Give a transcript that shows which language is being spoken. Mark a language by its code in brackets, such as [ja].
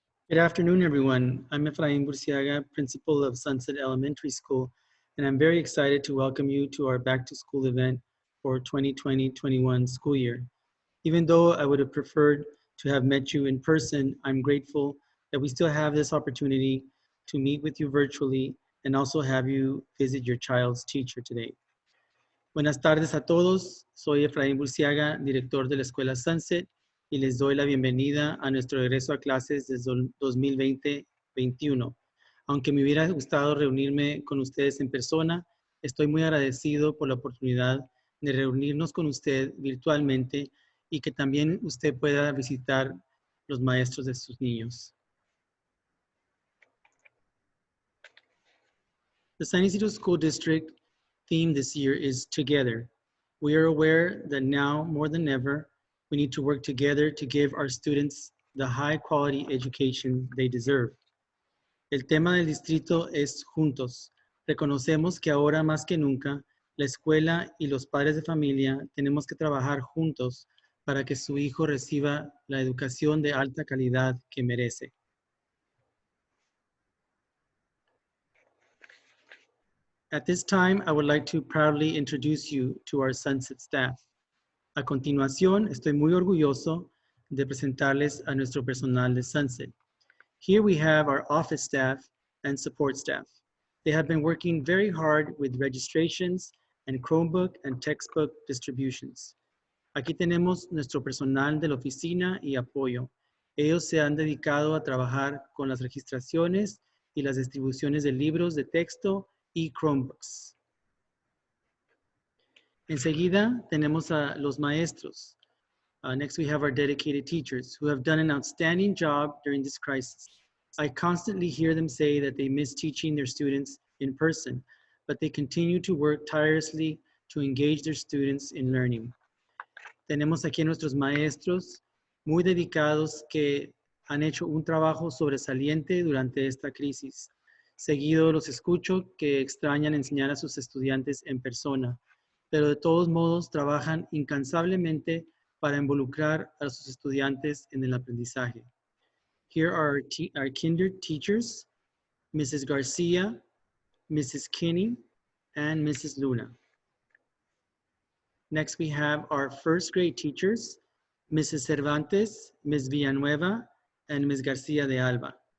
[en] Good afternoon, everyone. I'm Efraín Burciaga, principal of Sunset Elementary School, and I'm very excited to welcome you to our back to school event for 2020-21 school year. Even though I would have preferred to have met you in person, I'm grateful that we still have this opportunity to meet with you virtually and also have you visit your child's teacher today. [es] Buenas tardes a todos. Soy Efraín Burciaga, director de la Escuela Sunset, y les doy la bienvenida a nuestro regreso a clases desde el 2020-21. Aunque me hubiera gustado reunirme con ustedes en persona, estoy muy agradecido por la oportunidad de reunirnos con usted virtualmente y que también usted pueda visitar los maestros de sus niños. [en] The San Isidro School District theme this year is Together. We are aware that now more than ever, we need to work together to give our students the high quality education they deserve. [es] El tema del distrito es Juntos. Reconocemos que ahora más que nunca, la escuela y los padres de familia tenemos que trabajar juntos para que su hijo reciba la educación de alta calidad que merece. [en] At this time, I would like to proudly introduce you to our Sunset staff. [es] A continuación, estoy muy orgulloso de presentarles a nuestro personal de Sunset. [en] Here we have our office staff and support staff. They have been working very hard with registrations and Chromebook and textbook distributions. [es] Aquí tenemos nuestro personal de la oficina y apoyo. Ellos se han dedicado a trabajar con las registraciones y las distribuciones de libros de texto y Chromebooks. Enseguida tenemos a los maestros. [en] Next, we have our dedicated teachers who have done an outstanding job during this crisis. I constantly hear them say that they miss teaching their students in person, but they continue to work tirelessly to engage their students in learning. [es] Tenemos aquí a nuestros maestros muy dedicados que han hecho un trabajo sobresaliente durante esta crisis. Seguido los escucho que extrañan enseñar a sus estudiantes en persona, pero de todos modos trabajan incansablemente para involucrar a sus estudiantes en el aprendizaje. [en] Here are our kinder teachers, Mrs. Garcia, Mrs. Kinney, and Mrs. Luna. Next, we have our first grade teachers, Mrs. Cervantes, Ms. Villanueva, and Ms. Garcia de Alba.